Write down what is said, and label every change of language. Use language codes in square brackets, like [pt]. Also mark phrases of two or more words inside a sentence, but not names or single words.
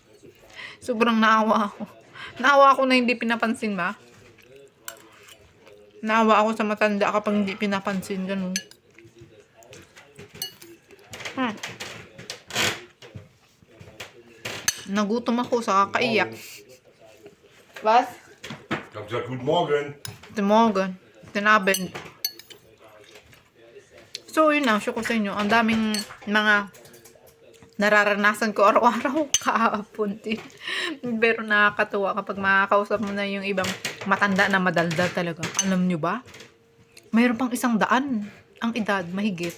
[tl] Naawa ako na hindi pinapansin ba? Naawa ako sa matanda kapag hindi pinapansin, ganun. Nagutom ako sa kakaiyak. [de] Was? Ich habe gesagt, guten Morgen. Guten Morgen. Guten Abend. So, [tl] yun lang. Show ko sa inyo. Ang daming mga nararanasan ko araw-araw kahapon din. Pero nakakatuwa kapag makakausap mo na yung ibang matanda na madaldal talaga. Alam nyo ba? Mayroon pang 100 ang edad, mahigit.